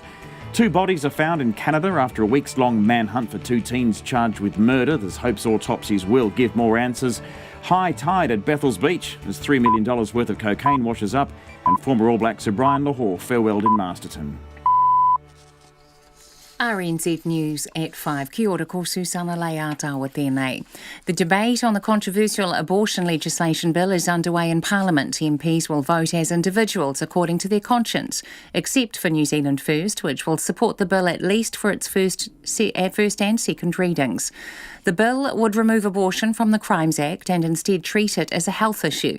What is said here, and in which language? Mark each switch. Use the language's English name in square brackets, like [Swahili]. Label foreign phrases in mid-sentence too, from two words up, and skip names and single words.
[English] 2 bodies are found in Canada after a weeks-long manhunt for 2 teens charged with murder. There's hopes autopsies will give more answers. High tide at Bethells Beach as $3 million worth of cocaine washes up, and former All Black Sir Brian Lahore farewelled in Masterton. RNZ News at 5. [Māori] Kia ora, ko Susana Leata tēnei. [English] The debate on the controversial abortion legislation bill is underway in Parliament. MPs will vote as individuals according to their conscience, except for New Zealand First, which will support the bill at least for its first and second readings. The bill would remove abortion from the Crimes Act and instead treat it as a health issue.